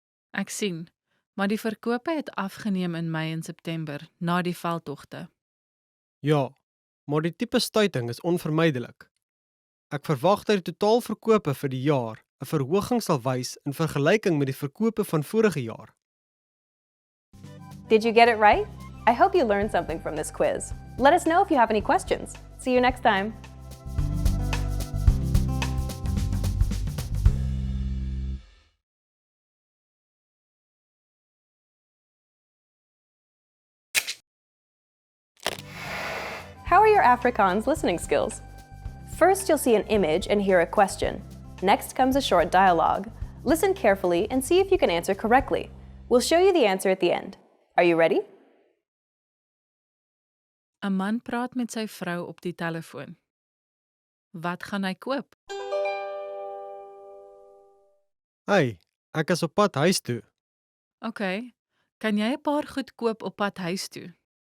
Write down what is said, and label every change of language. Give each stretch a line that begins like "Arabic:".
Afrikaans: Ek sien, maar die verkope het afgeneem in Mei en September na die veldtogte. Ja, maar die tipe stuiting is onvermydelik. Ek verwag dat die totaalverkope vir die jaar 'n verhoging sal wys in vergelyking met die verkope van vorige jaar.
English: Did you get it right? I hope you learned something from this quiz. Let us know if you have any questions. See you next time. How are your Afrikaans listening skills? First, you'll see an image and hear a question. Next comes a short dialogue. Listen carefully and see if you can answer correctly. We'll show you the answer at the end. Are you ready?
Afrikaans: 'n Man praat met sy vrou op die telefoon. Wat gaan hy koop? Hey, ek is op pad huis toe. OK, kan jy 'n paar goed koop op pad huis toe?